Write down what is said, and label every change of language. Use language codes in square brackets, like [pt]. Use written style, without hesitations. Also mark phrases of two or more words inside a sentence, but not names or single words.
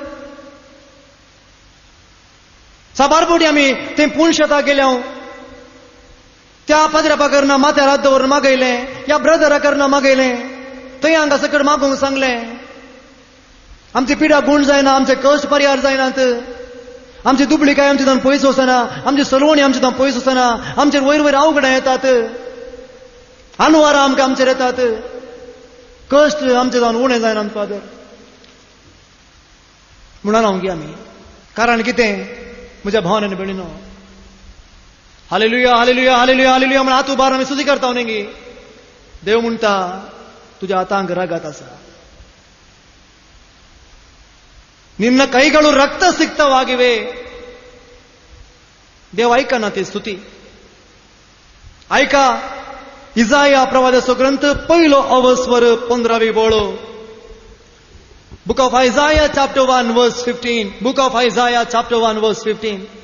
[kok] सबारपोटी आमी ते पुणशेता गेल्या त्या पाद्र्यापा करना माथ्यार हात दवरून मागयलें या ब्रदरा करना मागयलें थंय हांगा सकट मागूंक सांगलें आमची पिडा गुण जायना आमचे कश्ट परिहार जायनात आमची दुबळीकाय आमचे जावन पयस वचना आमची सलवणी आमचे जावन पयस वचना आमचेर वयर अवघडां येतात आनुवारां आमकां आमचेर येतात कश्ट आमचे जावन उणें जायना फादर म्हणून हांव आमी कारण कितें म्हज्या भावान आनी भयणीनो हालेलुया हालेलुया हालेलुया हालेलुया म्हण हात उबारून आमी सुजी करता न्ही देव म्हणटा तुज्या हातांक रगत आसा [kn] ನಿನ್ನ ಕೈಗಳು ರಕ್ತ ಸಿಕ್ತವಾಗಿವೆ [kok] देव ऐका ना ती स्तुती ऐका इजाया प्रवादाचो ग्रंथ पहिलो अवस्वर 15वी बोळो [en] Book of Isaiah chapter 1 verse 15 Book of Isaiah chapter 1 verse 15